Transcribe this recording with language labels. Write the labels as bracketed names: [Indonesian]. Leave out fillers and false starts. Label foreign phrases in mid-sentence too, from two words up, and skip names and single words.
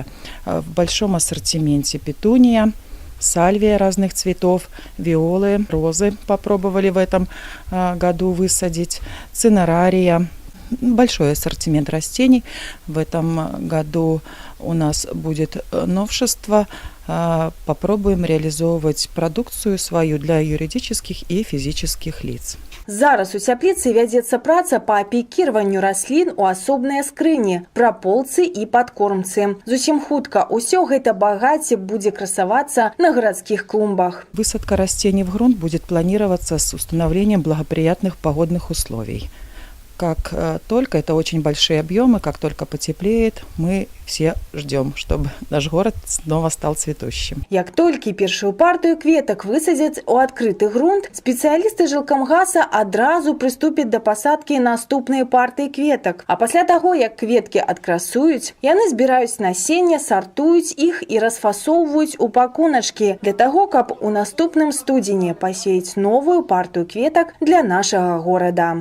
[Russian] В большом ассортименте петуния, сальвия разных цветов, виолы, розы попробовали в этом году высадить, цинерария. Большой ассортимент растений. В этом году у нас будет новшество. Попробуем реализовывать продукцию свою для юридических и физических лиц. [Belarusian] Зараз у цяпліцы вядзецца праца па пікіраванню раслін у асобныя скрыні, праполцы і падкормцы. Зусім хутка ўсё гэта багацце будзе красавацца на гарадскіх клумбах. [Russian] Высадка растений в грунт будет планироваться с установлением благоприятных погодных условий. Как только, это очень большие объемы, как только потеплеет, мы все ждем, чтобы наш город снова стал цветущим. [Belarusian] Як толькі першую партыю кветак высадзяць у адкрыты грунт, спецыялісты жылкамгаса адразу прыступяць да пасадкі наступныя партыі кветак. А пасля таго, як кветкі адкрасуюць, яны збіраюць насенне, сартуюць іх і расфасоўваюць у пакуначкі для таго, каб у наступным студзені пасеяць новую партыю кветак для нашага горада.